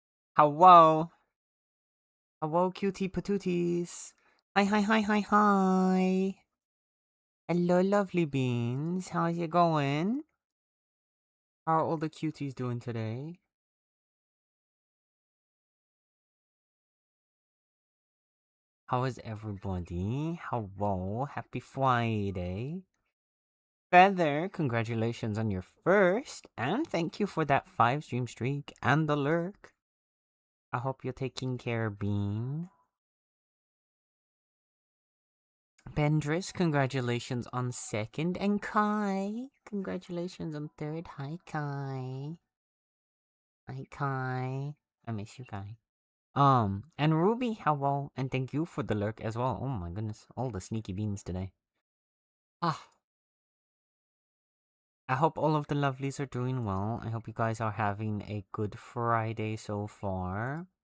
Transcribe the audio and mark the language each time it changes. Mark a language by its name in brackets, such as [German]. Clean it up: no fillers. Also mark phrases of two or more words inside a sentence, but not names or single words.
[English] Hello. Hello, cutie patooties. Hi, hi, hi, hi, hi. Hello, lovely beans. How's it going? How are all the cuties doing today? How is everybody? Hello, happy Friday. Feather, congratulations on your first, and thank you for that 5-stream streak and the lurk. I hope you're taking care, Bean. Bendris, congratulations on second, and Kai, congratulations on third. Hi, Kai. Hi, Kai. I miss you, Kai. And Ruby, hello, and thank you for the lurk as well. Oh my goodness, all the sneaky beans today. Ah, I hope all of the lovelies are doing well. I hope you guys are having a good Friday so far.